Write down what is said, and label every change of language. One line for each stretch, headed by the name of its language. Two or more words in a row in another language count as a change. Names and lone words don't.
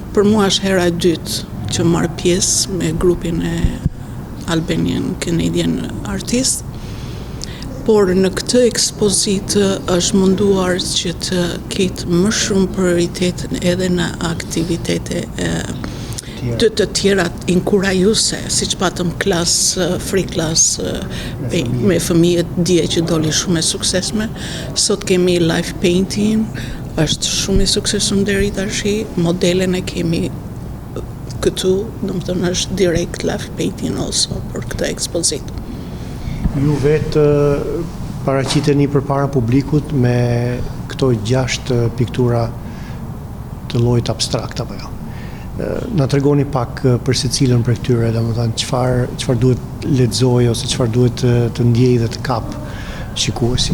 Albanian: Për mua është hera e dytë që marr pjesë me grupin e Albanian Canadian Artists, por në këtë ekspozitë është munduar që të ketë më shumë prioritet edhe në aktivitete të tjera inkurajuese, siç patëm
English: free class
Albanian: me fëmijët dje që doli shumë e suksesme. Sot kemi
English: live painting,
Albanian: është shumë i suksesshëm deri tash. Modelen e kemi këtu, domethënë është
English: direct live painting also
Albanian: për këtë ekspozitë. Ju vetë paraqiteni përpara publikut me këto 6 piktura të llojit abstrakt apo jo? Na tregoni pak për secilën prej këtyre, domethënë çfarë duhet lexoj ose çfarë duhet të ndjej dhe të kap shikuesi.